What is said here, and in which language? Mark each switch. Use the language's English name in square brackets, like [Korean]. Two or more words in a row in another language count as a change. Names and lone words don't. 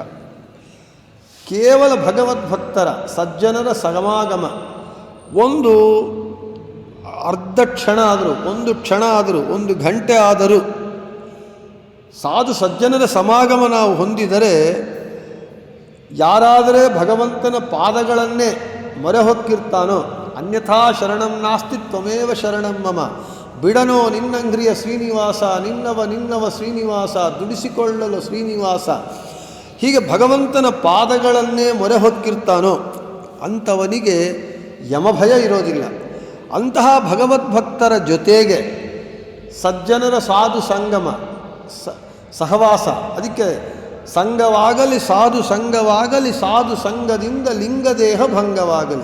[Kannada] ಕೇವಲ ಭಗವದ್ಭಕ್ತರ ಸಜ್ಜನರ ಸಮಾಗಮ ಒಂದು ಅರ್ಧ ಕ್ಷಣ ಆದರೂ, ಒಂದು ಕ್ಷಣ ಆದರೂ, ಒಂದು ಗಂಟೆ ಆದರೂ ಸಾಧು ಸಜ್ಜನರ ಸಮಾಗಮ ನಾವು ಹೊಂದಿದರೆ, ಯಾರಾದರೆ ಭಗವಂತನ ಪಾದಗಳನ್ನೇ ಮೊರೆ ಹೊಕ್ಕಿರ್ತಾನೋ, [Sanskrit] ಅನ್ಯಥಾ ಶರಣಂ ನಾಸ್ತಿ ತ್ವಮೇವ ಶರಣಂ ಮಮ, [Kannada] ಬಿಡನೋ ನಿನ್ನಂಗ್ರಿಯ ಶ್ರೀನಿವಾಸ, ನಿನ್ನವ ಶ್ರೀನಿವಾಸ, ದುಡಿಸಿಕೊಳ್ಳಲು ಶ್ರೀನಿವಾಸ, ಹೀಗೆ ಭಗವಂತನ ಪಾದಗಳನ್ನೇ ಮೊರೆ ಹೊಕ್ಕಿರ್ತಾನೋ ಅಂಥವನಿಗೆ ಯಮಭಯ ಇರೋದಿಲ್ಲ. ಅಂತಹ ಭಗವದ್ಭಕ್ತರ ಜೊತೆಗೆ ಸಜ್ಜನರ ಸಾಧು ಸಂಗಮ ಸಹವಾಸ, ಅದಕ್ಕೆ ಸಂಘವಾಗಲಿ ಸಾಧು ಸಂಘವಾಗಲಿ, ಸಾಧು ಸಂಘದಿಂದ ಲಿಂಗದೇಹ ಭಂಗವಾಗಲಿ.